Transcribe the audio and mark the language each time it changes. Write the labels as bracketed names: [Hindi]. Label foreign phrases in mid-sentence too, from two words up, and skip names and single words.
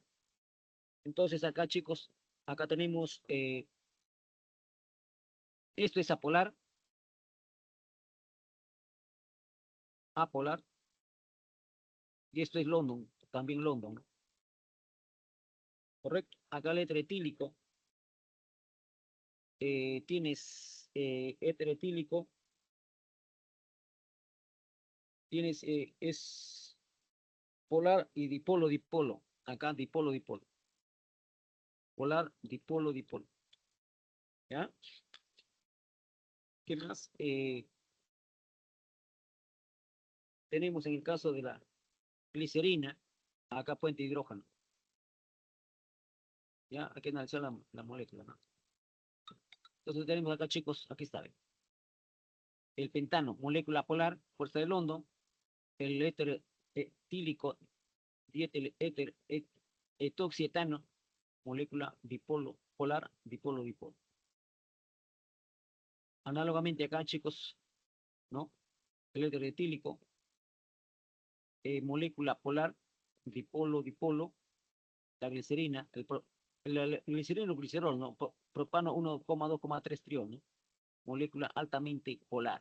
[Spanish] Entonces acá, chicos, acá tenemos, esto es apolar, y esto es London, también London, ¿no? ¿Correcto? Acá el éter etílico, tienes éter etílico, tienes, es polar y dipolo, dipolo. Acá dipolo, dipolo. Polar, dipolo, dipolo. ¿Ya? ¿Qué más? Tenemos en el caso de la glicerina, acá puente de hidrógeno. Ya, hay que analizar la molécula, ¿no? Entonces tenemos acá, chicos, aquí está. ¿Ven? El pentano, molécula polar, fuerza del hondo. El éter etílico, etoxietano, molécula dipolo, polar, dipolo, dipolo. Análogamente acá, chicos, ¿no? El éter etílico, molécula polar, dipolo, dipolo. La glicerina, el glicerino glicerol, ¿no? Propano 1,2,3 triol, ¿no? Molécula altamente polar.